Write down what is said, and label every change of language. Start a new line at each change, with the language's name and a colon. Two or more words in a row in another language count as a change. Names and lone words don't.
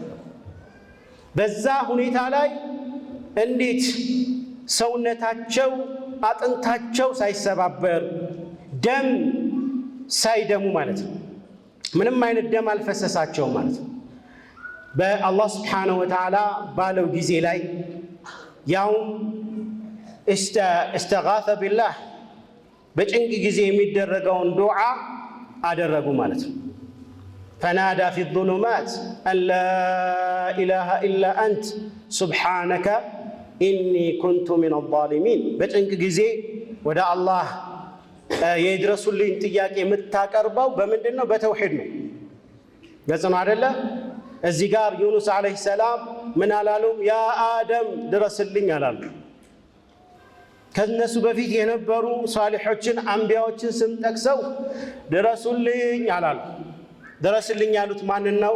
Amharic: በዛ ሁኔታ ላይ እንዴት ሰውነታቸው አጥንታቸው ሳይሰባበር ደም ሳይደሙ ማለት ነው ምንም አይነት ደም አልፈሰሳቸው ማለት ነው። በአላህ
Arabic: سبحانه وتعالى
Amharic: ባለው ጊዜ ላይ ያውም
Arabic: استغاث بالله
Amharic: በጭንቅ ጊዜ የሚደረገውን ዱዓ አደረጉ ማለት ነው።
Arabic: فنادى في الظلمات أن لا إله إلا أنت سبحانك إني كنت من الظالمين
Amharic: በጭንቅ ጊዜ ወደ አላህ የድረሱልኝ ጥያቄ የምታቀርበው በምንድነው? በተውሂድ ነው። ገጽ ነው አይደለ? እዚህ ጋር ዩኑስ
Arabic: عليه السلام
Amharic: ምን አላሉም? ያ አደም ድረስልኝ አላሉ። ከነሱ በፊት የነበሩ ሷሊሖችን አንቢያዎችን ስም ጠቅሰው ድረሱልኝ አላሉ። ድረስልኝ ያሉት ማንን ነው?